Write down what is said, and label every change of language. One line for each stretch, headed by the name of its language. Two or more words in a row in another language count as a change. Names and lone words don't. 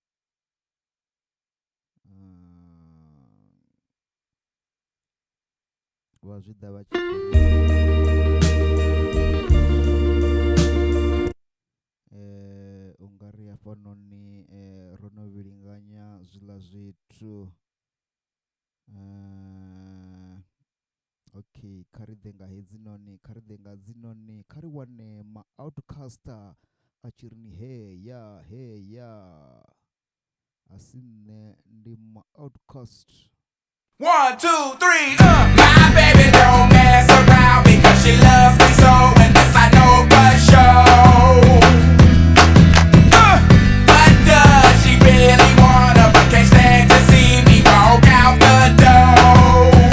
Venda: Vha zwi ḓa vha tshi ungari hafhanoni ro no vhilinganya zwiḽa zwithu. Okay, kha ri ḓe nga hedzinoni kha ri wane ma-Outcaster a tshi ri ni heya a si nṋe ndi ma-Outcast.
English: 1, 2, 3, My baby don't mess around because she loves me so, and this I know for sure. But does she really wanna, but can't stand to see me walk out the door?